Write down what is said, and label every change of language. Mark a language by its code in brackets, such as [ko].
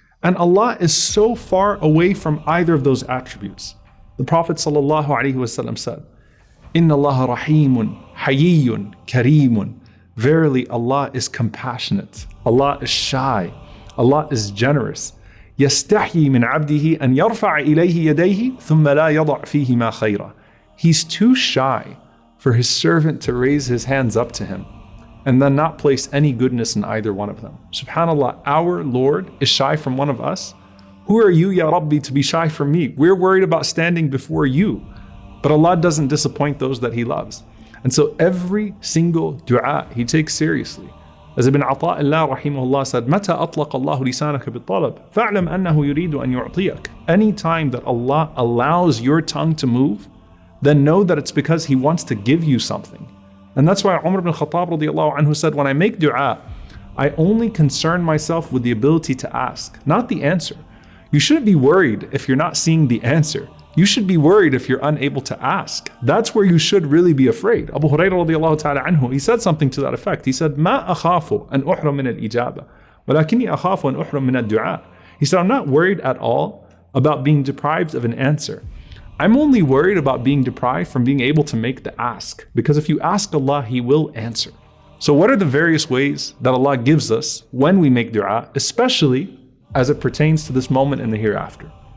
[en] And Allah is so far away from either of those attributes. The Prophet ﷺ said, [ar] Inna Allah rahimun, hayyun, kareemun. [en] Verily Allah is compassionate, Allah is shy, Allah is generous. [ar] يستحيي من عبده أن يرفع إليه يديه ثم لا يضع فيهما خيرا. [en] He's too shy for his servant to raise his hands up to him and then not place any goodness in either one of them. SubhanAllah, our Lord is shy from one of us. Who are you, [ar] Ya Rabbi, [en] to be shy from me? We're worried about standing before you. But Allah doesn't disappoint those that He loves. And so every single dua He takes seriously. As Ibn Ata'illah rahimahullah said, [ar] مَتَى أَطْلَقَ اللَّهُ لِسَانَكَ بِالطَّلَبِ فَاعْلَمْ أَنَّهُ يُرِيدُ أَن يُعْطِيَكَ. [en] Any time that Allah allows your tongue to move, then know that it's because He wants to give you something. And that's why Umar ibn Khattab radiallahu anhu said, when I make dua, I only concern myself with the ability to ask, not the answer. You shouldn't be worried if you're not seeing the answer. You should be worried if you're unable to ask. That's where you should really be afraid. Abu Hurairah radiallahu ta'ala anhu, he said something to that effect. He said, [ar] مَا أَخَافُ أَنْ أُحْرَمْ مِنَ الْإِجَابَةِ وَلَكِنِّي أَخَافُ أَنْ أُحْرَمْ مِنَ الدُّعَاءِ. [en] He said, I'm not worried at all about being deprived of an answer. I'm only worried about being deprived from being able to make the ask. Because if you ask Allah, He will answer. So what are the various ways that Allah gives us when we make dua, especially as it pertains to this moment in the hereafter?